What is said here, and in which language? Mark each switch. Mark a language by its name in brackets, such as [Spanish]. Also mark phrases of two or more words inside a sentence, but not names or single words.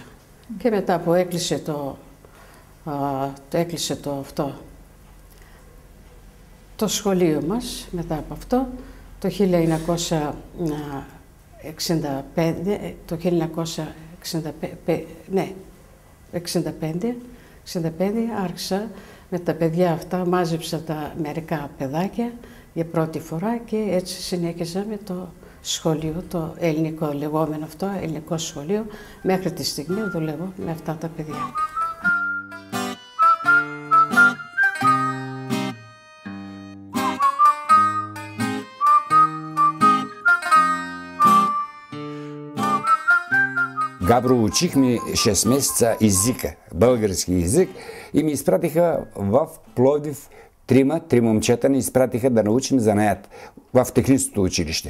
[Greek] Και μετά που έκλεισε το σχολείο μας, μετά από αυτό, το 1965 άρχισα με τα παιδιά αυτά, μάζεψα τα μερικά παιδάκια για πρώτη φορά και έτσι συνέχιζα με το σχολείο, το ελληνικό λεγόμενο αυτό, ελληνικό σχολείο. Μέχρι τη στιγμή δουλεύω με αυτά τα παιδιά. [Bulgarian] Габро, учихме 6 месеца езика, български език и ми изпратиха в Пловдив три момчета ни изпратиха да научим занаят в техническото училище.